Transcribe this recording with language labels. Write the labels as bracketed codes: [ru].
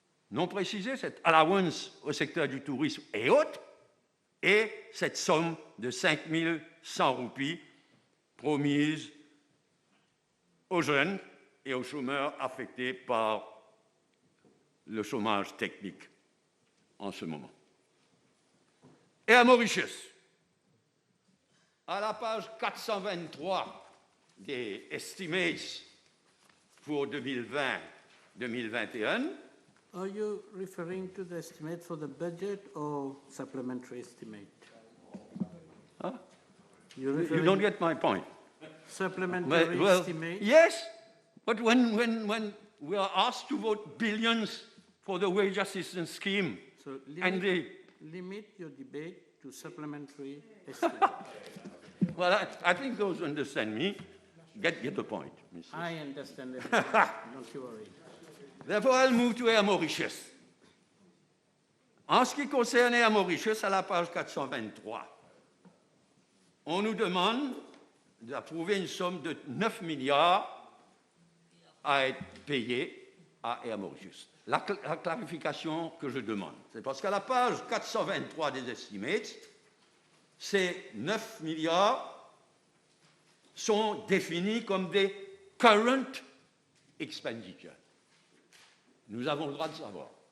[fr] non précisée, cette allowance au secteur du tourisme et autres, et cette somme de 5 100 roupies promise aux jeunes et aux chômeurs affectés par le chômage technique en ce moment. Et à Mauritius, à la page 423 des estimates pour 2020-2021. [en] Are you referring to the estimate for the budget or supplementary estimate? Huh? You don't get my point. Supplementary estimate? Yes, but when we are asked to vote billions for the wage assistance scheme, So limit your debate to supplementary estimate. Well, I think those who understand me get the point. Mrs. I understand it. Don't you worry. Therefore, I'll move to Air Mauritius. [fr] En ce qui concerne Air Mauritius, à la page 423, on nous demande d'approuver une somme de 9 milliards à être payée à Air Mauritius. La clarification que je demande, c'est parce qu'à la page 423 des estimates, ces 9 milliards sont définis comme des current expenditures. Nous avons le droit de savoir.